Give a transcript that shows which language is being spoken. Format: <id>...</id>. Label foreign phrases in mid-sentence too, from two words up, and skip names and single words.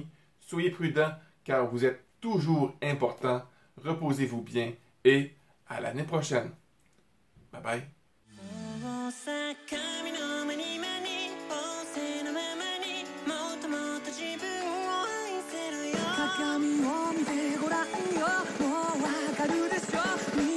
<fr>Soyez prudents car vous êtes toujours importants. Reposez-vous bien et à l'année prochaine.</fr> <en>Bye bye.</en> <ja>鏡を見てごらんよもうわかるでしょ</ja>